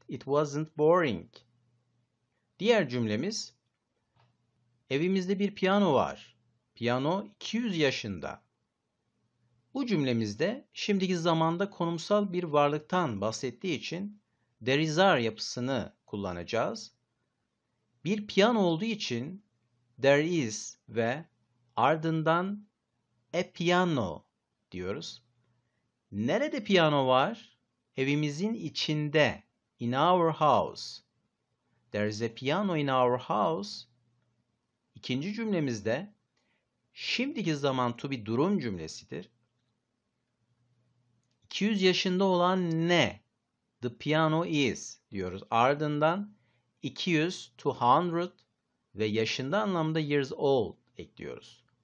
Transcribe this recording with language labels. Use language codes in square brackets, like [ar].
[en] It wasn't boring. [tr] Diğer cümlemiz evimizde bir piyano var. Piyano 200 yaşında. Bu cümlemizde şimdiki zamanda konumsal bir varlıktan bahsettiği için there is are yapısını kullanacağız. Bir piyano olduğu için there is ve ardından [en] a piano [tr] diyoruz. Nerede piyano var? Evimizin içinde. [en] In our house. There is a piano in our house. [tr] İkinci cümlemizde şimdiki zaman to be durum cümlesidir. 200 yaşında olan ne? [en] The piano is [tr] diyoruz. Ardından 200, 200 ve yaşında anlamda [en] years old [tr] ekliyoruz.